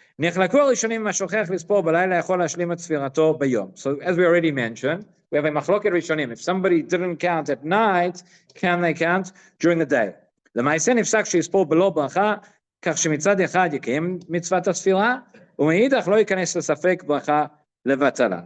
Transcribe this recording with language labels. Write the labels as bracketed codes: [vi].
[he] נחלקו הראשונים השוכח לספור בלילה יכול להשלים את ספירתו ביום. [en] So as we already mentioned, we have a [he] מחלוקת ראשונים. [en] If somebody didn't count at night, can they count during the day? [he] למעשה נפסק שיספור בלא ברכה, כך שמצד אחד יקיים מצוות הספירה, ומאידך לא ייכנס לספק ברכה לבטלה.